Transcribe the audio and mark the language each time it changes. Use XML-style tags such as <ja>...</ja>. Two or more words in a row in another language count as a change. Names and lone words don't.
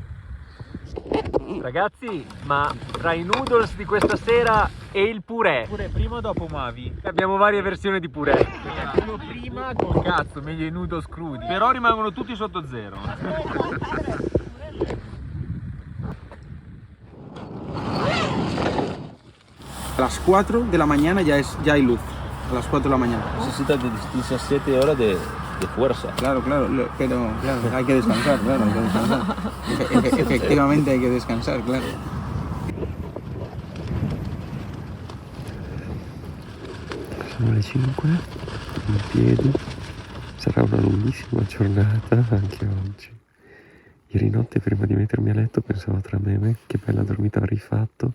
<it>Ragazzi, ma tra i noodles di questa sera e il purè, Prima o dopo Mavi? abbiamo varie versioni di purè. Quello prima col cazzo, meglio i noodles crudi, però rimangono tutti sotto zero.</it> <es>A las 4 de la mañana ya hay luz. A las 4 de la mañana. Necesita de 17 horas de fuerza. Claro, pero claro, hay que descansar, claro, hay que descansar. Efectivamente hay que descansar, claro.</es> <it>Sono le 5, in piedi, sarà una lunghissima giornata anche oggi. Ieri notte prima di mettermi a letto pensavo tra me e me che bella dormita avrei fatto.</it>